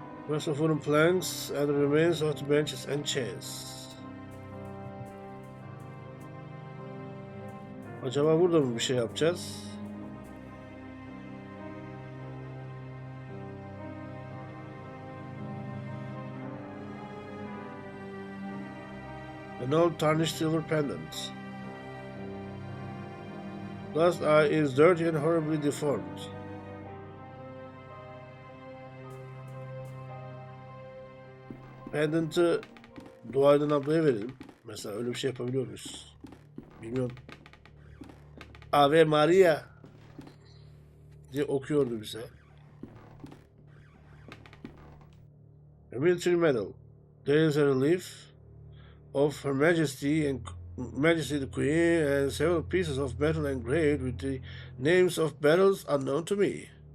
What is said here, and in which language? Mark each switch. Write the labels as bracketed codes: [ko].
[en] Rest of wooden planks and the remains of the benches and chairs. [tr] Acaba burada mı bir şey yapacağız? [en] An old tarnished silver pendant. Last eye is dirty and horribly deformed. [tr] Pendant'ı Duaydan ablaya verelim. Mesela öyle bir şey yapabiliyor muyuz? Bilmiyorum. Ave Maria diye okuyordu bize. [en] A military medal. There is a relief of Her Majesty and Majesty the Queen and several pieces of metal engraved with the names of battles unknown to me.